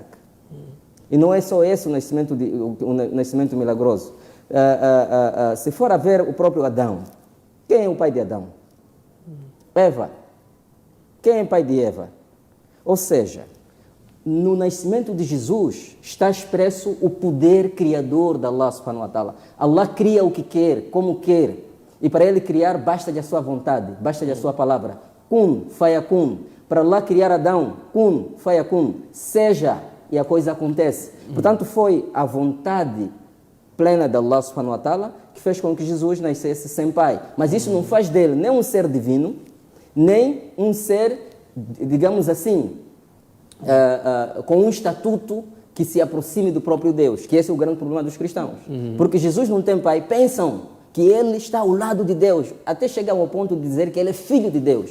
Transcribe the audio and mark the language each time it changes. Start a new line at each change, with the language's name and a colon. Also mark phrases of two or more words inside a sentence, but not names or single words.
Portuguese: E não é só esse o nascimento milagroso. Se for a ver o próprio Adão, quem é o pai de Adão? Eva. Quem é o pai de Eva? Ou seja, no nascimento de Jesus está expresso o poder criador de Allah
Arabic: سبحانه وتعالى.
Portuguese: Allah cria o que quer, como quer. E para ele criar, basta-lhe a sua vontade, basta-lhe a sua palavra.
Arabic: كن فيكون.
Portuguese: Para Allah criar Adão,
Arabic: كن فيكون.
Portuguese: Seja, e a coisa acontece. Portanto, foi a vontade plena de Allah
Arabic: سبحانه وتعالى
Portuguese: que fez com que Jesus nascesse sem pai. Mas isso não faz dele nem um ser divino, nem um ser, digamos assim, com um estatuto que se aproxime do próprio Deus, que esse é o grande problema dos cristãos. Porque Jesus não tem pai, pensam que ele está ao lado de Deus, até chegar ao ponto de dizer que ele é filho de Deus.